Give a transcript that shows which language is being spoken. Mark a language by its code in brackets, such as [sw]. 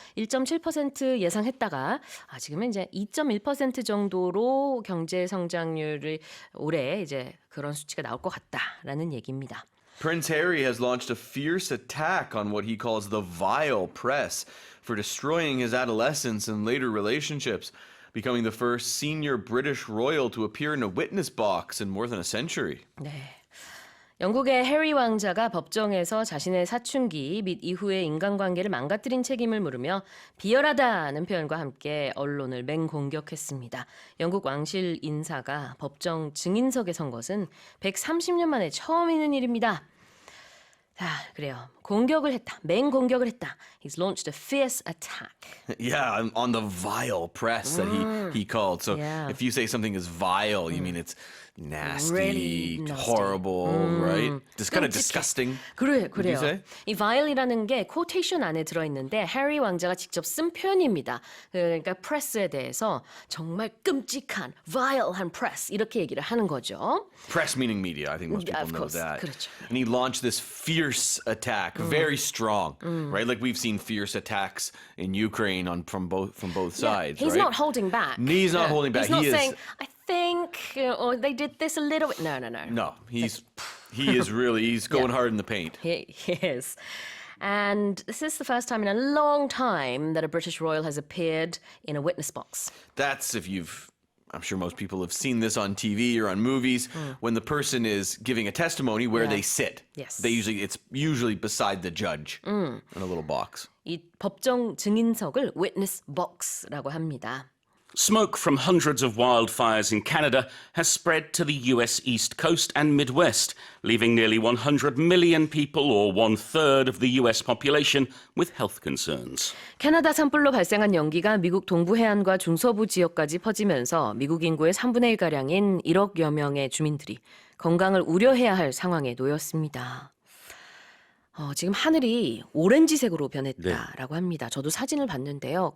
[ko] 1.7% 예상했다가 지금은 이제 2.1% 정도로 경제 성장률이 올해 이제 그런 수치가 나올 것 같다라는 얘기입니다. [en] Prince Harry has launched a fierce attack on what he calls the vile press for destroying his adolescence and later relationships, becoming the first senior British royal to appear in a witness box in more than a century. [ko] 네. 영국의 해리 왕자가 법정에서 자신의 사춘기 및 이후의 인간관계를 망가뜨린 책임을 물으며 비열하다는 표현과 함께 언론을 맹공격했습니다. 영국 왕실 인사가 법정 증인석에 선 것은 130년 만에 처음 있는 일입니다. 자, 그래요. 공격을 했다. 맹공격을 했다. [en] He's launched a fierce attack. Yeah, on the vile press that he called. So Yeah. if you say something is vile, you mean it's nasty, Really nasty. horrible, right? Just kind of disgusting. [ko] 그래요. [en] you say? [ko] 이 vile이라는 게 quotation 안에 들어있는데 해리 왕자가 직접 쓴 표현입니다. 그러니까 프레스에 대해서 정말 끔찍한, vile한 press 이렇게 얘기를 하는 거죠. [en] Press meaning media. I think most people Of know course. that. [ko] 그렇죠. [en] And he launched this fierce attack, very strong, right? Like we've seen fierce attacks in Ukraine from both sides. He's right? not holding back. He's not holding back. He's not He is- saying, I think, or they did this a little bit. No. No, he is really he's going hard in the paint. He is. And this is the first time in a long time that a British royal has appeared in a witness box. That's I'm sure most people have seen this on TV or on movies when the person is giving a testimony where they sit. Yes. It's usually beside the judge in a little box. [ko] 이 법정 증인석을 witness box라고 합니다. [en] Smoke from hundreds of wildfires in Canada has spread to the US East Coast and Midwest, leaving nearly 100 million people, or 1/3 of the US population, with health concerns. [ko] 캐나다 산불로 발생한 연기가 미국 동부 해안과 중서부 지역까지 퍼지면서 미국 인구의 3분의 1가량인 1억여 명의 주민들이 건강을 우려해야 할 상황에 놓였습니다. 지금 하늘이 오렌지색으로 변했다라고 합니다. 저도 사진을 봤는데요.